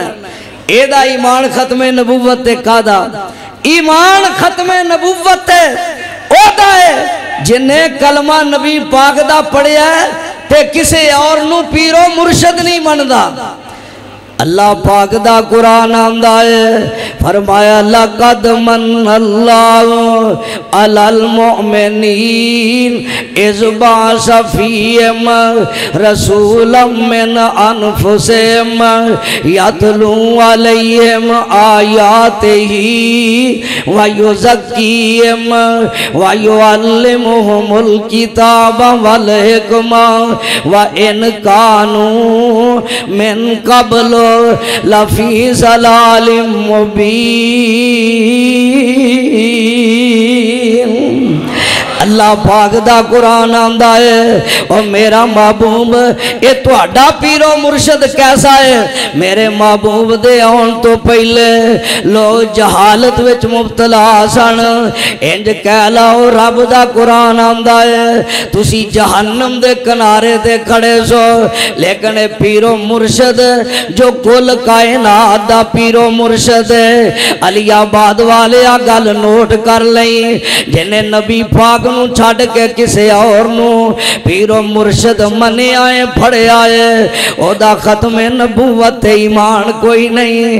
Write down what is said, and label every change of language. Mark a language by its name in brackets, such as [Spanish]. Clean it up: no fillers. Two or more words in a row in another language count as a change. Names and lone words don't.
[Punjabi] ایہدا ایمان ختمِ نبوت تے کاہدا ایمان ختمِ نبوت ہے اوہدا ہے جنہیں کلمہ نبی پاک دا پڑھیا تے کسے ہور نوں پیرو مرشد نہیں مندا. اللہ پاک دا قرآن آندا ہے، فرمایا لقد [Arabic] من الله على المؤمنين إذ بعث فيهم رسولا من أنفسهم يتلو عليهم آياته ويزكيهم ويعلمهم الكتاب والحكمة وإن كانوا من قبل لفي ضلال مبين. [Punjabi] اللہ پاک دا قرآن آندا ہے، اور میرا محبوب یہ تہاڈا پیرو مرشد کیسا ہے. میرے محبوب دے آؤن توں پہلے لوک جہالت وچ مبتلا سن. اینج کہہ لاؤ رب دا قرآن آندا ہے، تسی جہنم دے کنارے تے کھڑے سو، لیکن پیرو مرشد جو کل کائنات دا پیرو مرشد ہے، علی آباد والے آ گل نوٹ کر لئی، جنہیں نبی پاک نوں چھڈ کے کسے ہور نوں پیرو مرشد منے آئے پھڑے آئے، اوہدا ختمِ نبوت ایمان کوئی نہیں.